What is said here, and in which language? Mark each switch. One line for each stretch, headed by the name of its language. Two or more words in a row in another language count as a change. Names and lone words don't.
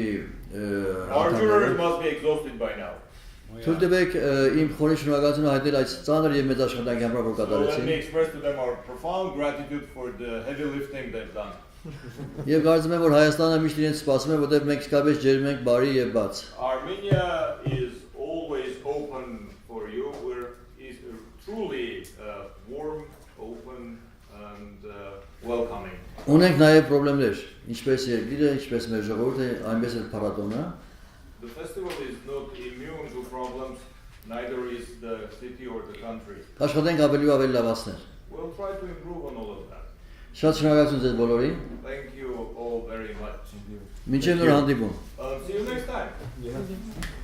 English: Our jurors must be exhausted by now.
Armenian: Թույլ տվեք իմ խորին շնորհակալությունը հայտնել այս ծանր եւ մեծ աշխատանքի համար, որ
English: Let me
Armenian: կատարեցին։
English: express to them our profound gratitude for the heavy lifting they've done.
Armenian: Եւ կարծում եմ, որ Հայաստանը միշտ իրենց սպասում է, որտեղ մենք իսկապես ջերմ ենք, բարի եւ բաց։
English: Armenia is always open for you. Is truly warm, open and welcoming.
Armenian: Ունենք նաեւ խնդիրներ, ինչպես երկիրը, ինչպես մեր ժողովուրդը, այնպես էլ փառատոնը։
English: The festival is not immune to problems, neither is the city or the country.
Armenian: Աշխատենք ավելի ու ավելի լավացնել։
English: We'll try to improve on all of that.
Armenian: Շատ շնորհակալություն ձեզ բոլորին։
English: Thank you all very much.
Armenian: Մինչև նոր հանդիպում։
English: See you next time.